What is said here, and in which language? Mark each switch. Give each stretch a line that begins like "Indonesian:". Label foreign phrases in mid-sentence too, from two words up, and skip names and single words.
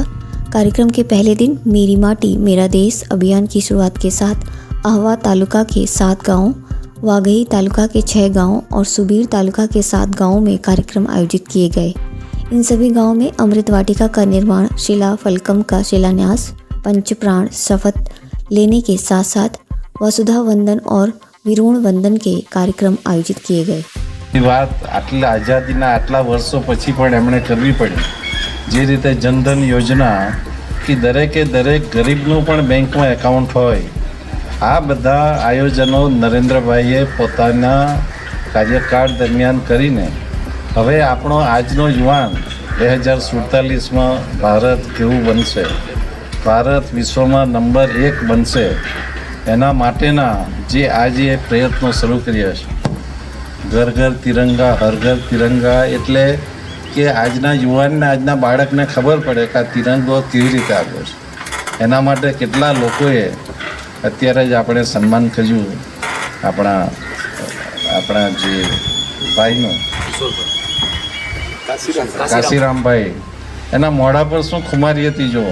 Hindi: कार्यक्रम के पहले दिन मेरी माटी मेरा देश अभियान की शुरुआत के साथ आहवा तालुका के 7 गांवों, वाघई तालुका के 6 गांवों और सुबीर तालुका के 7 गांवों में कार्यक्रम आयोजित किए गए। इन सभी गांवों में अमृत वाटिका का निर्माण, शिला फलकम का शिलान्यास, पंचप्राण शपथ लेने के साथ साथ वसुधा वंदन और विरुण वंदन के कार्यक्रम आयोजित किए गए।
Gujarati: વાત આટલા આઝાદીના આટલા વર્ષો પછી પણ એમણે કરવી પડી। જે રીતે જનધન યોજના કે દરેકે દરેક ગરીબનું પણ બેંકમાં એકાઉન્ટ હોય, આ બધા આયોજનો નરેન્દ્રભાઈએ પોતાના કાર્યકાળ દરમિયાન કરીને હવે આપણો આજનો યુવાન 2047માં ભારત કેવું બનશે, ભારત વિશ્વમાં નંબર 1 બનશે, એના માટેના જે આજે પ્રયત્નો શરૂ કર્યા છે,
Hindi: घर घर तिरंगा हर घर तिरंगा,
Gujarati: એટલે કે આજના યુવાનને આજના બાળકને ખબર પડે કે આ તિરંગો કેવી રીતે આવ્યો છે। એના માટે કેટલા લોકોએ અત્યારે જ આપણે સન્માન કર્યું આપણા જે ભાઈનું કાશીરામભાઈ, એના મોઢા પર શું ખુમારી હતી જુઓ।